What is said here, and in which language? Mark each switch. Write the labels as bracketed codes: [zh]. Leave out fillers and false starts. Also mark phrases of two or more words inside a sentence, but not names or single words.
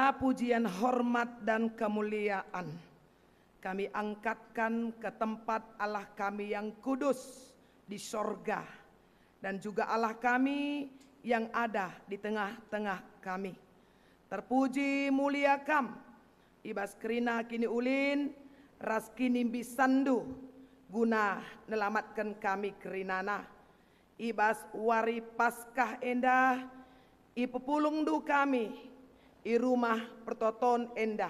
[id] Segala pujian, hormat, dan kemuliaan kami angkatkan ke tempat Allah kami yang kudus di sorga, dan juga Allah kami yang ada di tengah-tengah kami. [btx] Terpuji mulia kam, ibas kerina kini ulin, ras kini bisandu, guna nelamatkan kami kerinana. Ibas wari paskah endah, ipepulung du kami, i rumah pertoton endah.